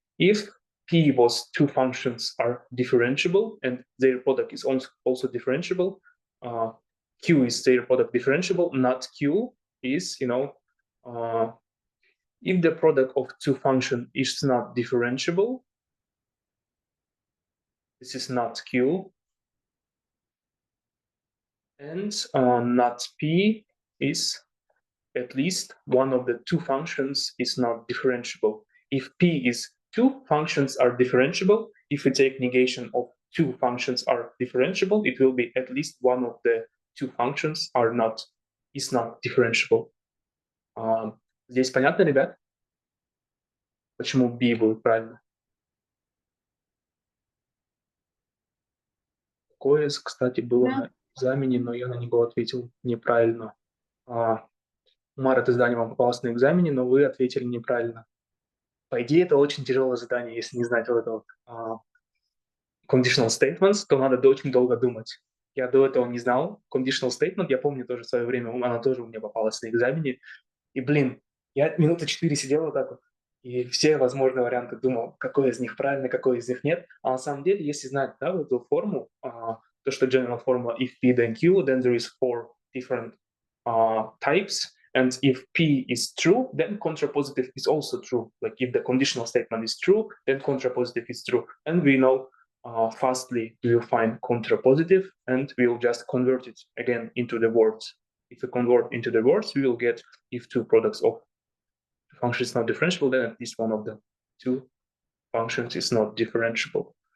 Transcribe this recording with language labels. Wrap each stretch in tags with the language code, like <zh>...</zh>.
<en>If P was two functions are differentiable and their product is also differentiable, Q is their product differentiable, not Q is, if the product of two functions is not differentiable, this is not Q, and not P is at least one of the two functions is not differentiable. If P is two functions are differentiable, if we take negation of two functions are differentiable, it will be at least one of the two functions is not differentiable.</en> <ru>Здесь понятно, ребят? Почему B будет правильно? Такое, кстати, было на экзамене, но я на него ответил неправильно. Умар, это задание вам попалось на экзамене, но вы ответили неправильно. По идее, это очень тяжелое задание, если не знать вот этого conditional statements, то надо очень долго думать. Я до этого не знал. Conditional statement, я помню тоже в свое время, она тоже у меня попалась на экзамене. И, я минуты 4 сидел вот так вот, и все возможные варианты думал, какой из них правильный, какой из них нет. А на самом деле, если знать, да, вот эту форму, то, что general формула</ru> <en>if P then Q, then there is 4 different types. And if P is true, then contrapositive is also true. Like if the conditional statement is true, then contrapositive is true. And we know fastly we will find contrapositive and we will just convert it again into the words. If we convert into the words, we will get if two products of functions is not differentiable, then at least one of the two functions is not differentiable.</en>